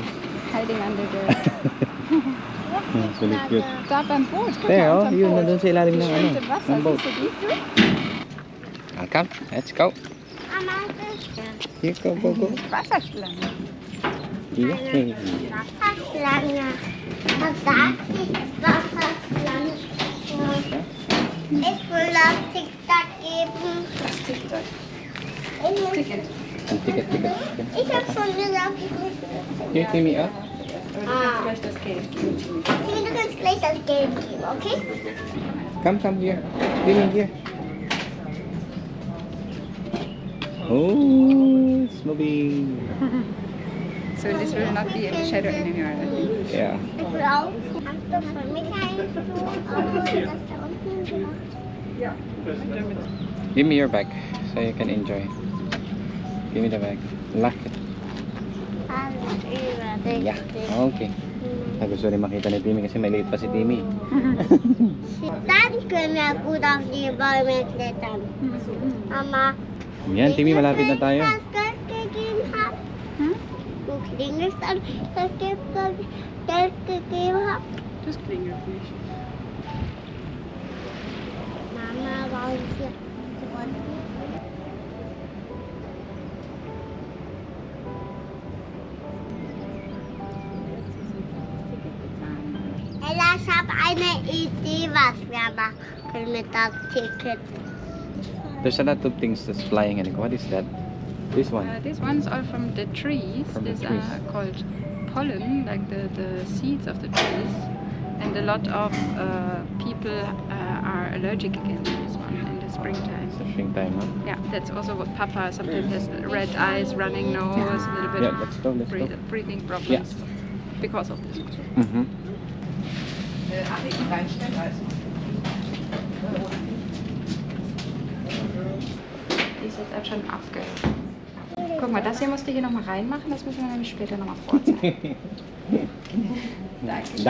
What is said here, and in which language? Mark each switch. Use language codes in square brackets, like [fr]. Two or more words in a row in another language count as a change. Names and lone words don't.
[en] Hiding under the... It's really cute. [de] Da beim Boot. Guck [en] There, [de] mal, oh, unterm [tl] yun, [de] Boot. [tl] nandun sa ilalim [de] Die [tl] ng ano, [de] schwimmt im Wasser. [tl] ng boat. [de] Siehst du die? [en] Come, let's go. Mama, Here, go, go, go. [de] Wasserschlange. Yay. Wasserschlange. Was sagt die Wasserschlange? Ich will das TikTok geben. Das TikTok. Ich, Ticket. Ticket. ich habe schon gesagt, ich will. [en] Here, Timmy, ah. Aber du kannst gleich das Geld geben. Du kannst gleich das Geld geben, okay? Come here. Timmy, here. Oh, it's moving. So this will not be in the shadow anymore. I think. Yeah. [de] Ich will auch. Hast du für mich einen? Oh, das da unten gemacht. [en] Give me your bag so you can enjoy. Give me the bag. Lock it. [de] Alles übersichtlich. [en] Yeah. Okay. [tl] Gusto rin makita ni Timmy kasi maliit pa si Timmy. [de] Dann können wir gut auf die Bäume klettern. Mama, [tl] Yan, Timmy, malapit na tayo. [de] das Geld gegeben hat. Hm? Du klingelst an, das Geld gegeben hat. Das klingelt nicht. Mama, warum hier? Ella, ich habe eine Idee, was wir machen mit das Ticket. [en] There's a lot of things that's flying. And what is that? This one. These ones are from the trees. From the These trees. are called pollen, like the seeds of the trees. And a lot of people are allergic against this one in the springtime. It's the springtime, huh? Yeah, that's also what Papa sometimes has red eyes, running nose, a little bit Yeah, let's go, let's go. breathing problems because of this. Mm-hmm. [de] Die ist jetzt auch schon abge... Guck mal, das hier musst du hier nochmal reinmachen, das müssen wir nämlich später nochmal vorzeigen. Danke.